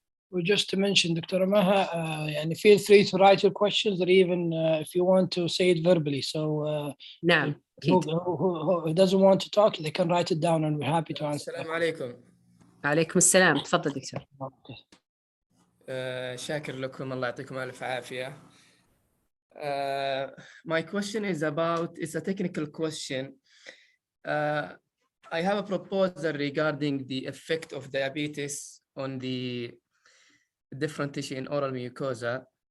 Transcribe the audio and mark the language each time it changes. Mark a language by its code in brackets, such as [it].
[en] Well, just to mention, Dr. Maha, and feel free to write your questions, or even if you want to say it verbally. So, [ar] نعم. [en] who doesn't want to talk, they can write it down, and we're happy to answer. [ar] السلام عليكم. عليكم السلام. تفضل دكتور. شاكر لكم, الله يعطيكم ألف عافية. [en] My question is it's a technical question. I have a proposal regarding the effect of diabetes on the different tissue in oral mucosa.